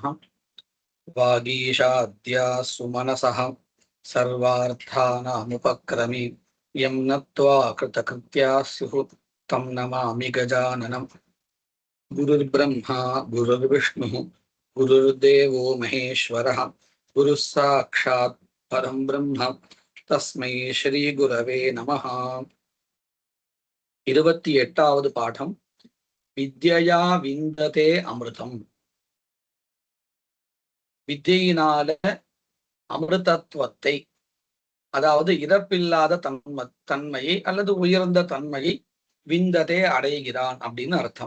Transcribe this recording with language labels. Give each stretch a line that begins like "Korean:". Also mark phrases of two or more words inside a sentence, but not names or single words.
Sanskrit: वागीशाद्या सुमनसः सर्वार्थानामुपक्रमी यं नत्वा कृतकृत्या स्युः तं नमामि गजाननं। गुरुर्ब्रह्मा गुरुर्विष्णुः गुरुर्देवो महेश्वरः गुरुः साक्षात् परं ब्रह्म तस्मै श्रीगुरवे नमः।
Tamil: 28வது பாடம்
Sanskrit: विद्यया विन्दते अमृतम्.
Tamil: வித்யினால அமிர்தத்துவத்தை, அதாவது இறப்பில்லாத தன்மையை அல்லது உயர்ந்த தன்மையை விந்ததே அடைகிறான் அப்படின்னு அர்த்தம்.